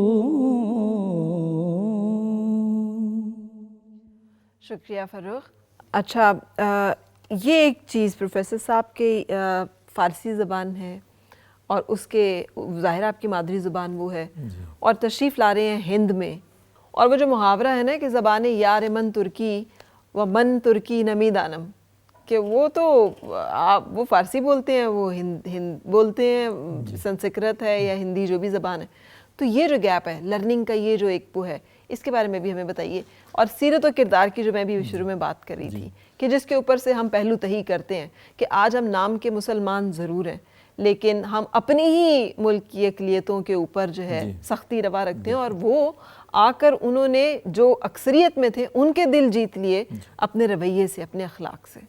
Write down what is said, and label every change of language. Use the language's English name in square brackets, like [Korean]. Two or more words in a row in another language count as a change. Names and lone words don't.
[Urdu] شکریہ فرخ. اچھا، یہ ایک چیز پروفیسر صاحب کے فارسی زبان ہے اور اس کے ظاہر آپ کی مادری زبان وہ ہے، اور تشریف لا رہے ہیں ہند میں، اور وہ جو محاورہ ہے نا کہ [Persian] زبان یار من ترکی ومن ترکی نمی دانم، [Urdu] کہ وہ تو وہ فارسی بولتے ہیں، وہ ہند بولتے ہیں، سنسکرت ہے یا ہندی جو بھی زبان ہے. تو یہ جو گیپ ہے لرننگ کا، یہ جو ایک وہ ہے، اس کے بارے میں بھی ہمیں بتائیے. اور سیرت و کردار کی جو میں بھی شروع میں بات کر رہی تھی کہ جس کے اوپر سے ہم پہلو تہی کرتے ہیں کہ آج ہم نام کے مسلمان ضرور ہیں لیکن ہم اپنی ہی ملک کی اقلیتوں کے اوپر جو ہے سختی روا رکھتے ہیں، اور وہ آ کر انہوں نے جو اکثریت میں تھے ان کے دل جیت لیے اپنے رویے سے، اپنے اخلاق سے.